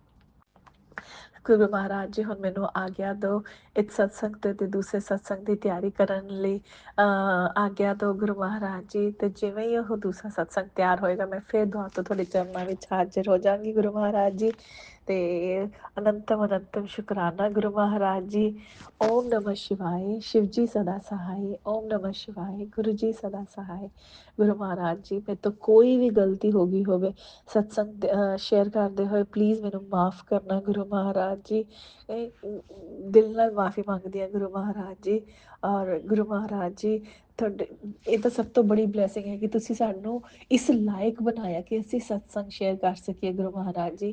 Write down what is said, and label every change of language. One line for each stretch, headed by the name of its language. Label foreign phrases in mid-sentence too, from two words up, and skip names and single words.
Punjabi: ਗੁਰੂ ਮਹਾਰਾਜ ਜੀ ਹੁਣ ਮੈਨੂੰ ਆਗਿਆ ਦਿਓ ਇੱਕ ਸਤਸੰਗ ਤੇ ਦੂਸਰੇ ਸਤਸੰਗ ਦੀ ਤਿਆਰੀ ਕਰਨ ਲਈ। ਆਗਿਆ ਦਿਓ ਗੁਰੂ ਮਹਾਰਾਜ ਜੀ। ਤੇ ਜਿਵੇਂ ਹੀ ਉਹ ਦੂਸਰਾ ਸਤਸੰਗ ਤਿਆਰ ਹੋਏਗਾ ਮੈਂ ਫਿਰ ਦੁਆ ਤੋਂ ਤੁਹਾਡੇ ਚਰਨਾਂ ਵਿੱਚ ਹਾਜ਼ਰ ਹੋ ਜਾਵਾਂਗੀ ਗੁਰੂ ਮਹਾਰਾਜ ਜੀ। ਤੇ ਅਨੰਤਮ ਅਨੰਤਮ ਸ਼ੁਕਰਾਨਾ ਗੁਰੂ ਮਹਾਰਾਜ ਜੀ।
Sanskrit: ओम नमः शिवाय।
Hindi: शिव जी सदा सहाय।
Sanskrit: ओम नमः शिवाय।
Hindi: गुरु जी सदा सहाय। गुरु महाराज जी
Punjabi: ਮੇਰੇ ਤੋਂ ਕੋਈ ਵੀ ਗਲਤੀ ਹੋ ਗਈ ਹੋਵੇ ਸਤਸੰਗ ਸ਼ੇਅਰ ਕਰਦੇ ਹੋਏ ਪਲੀਜ਼ ਮੈਨੂੰ ਮਾਫ ਕਰਨਾ ਗੁਰੂ ਮਹਾਰਾਜ ਜੀ। ਦਿਲ ਨਾਲ ਮਾਫੀ ਮੰਗਦੀ ਹਾਂ ਗੁਰੂ ਮਹਾਰਾਜ ਜੀ। ਔਰ ਗੁਰੂ ਮਹਾਰਾਜ ਜੀ ਤੁਹਾਡੇ ਇਹ ਤਾਂ ਸਭ ਤੋਂ ਬੜੀ ਬਲੇਸਿੰਗ ਹੈ ਕਿ ਤੁਸੀਂ ਸਾਨੂੰ ਇਸ ਲਾਇਕ ਬਣਾਇਆ ਕਿ ਅਸੀਂ ਸਤਸੰਗ ਸ਼ੇਅਰ ਕਰ ਸਕੀਏ ਗੁਰੂ ਮਹਾਰਾਜ ਜੀ।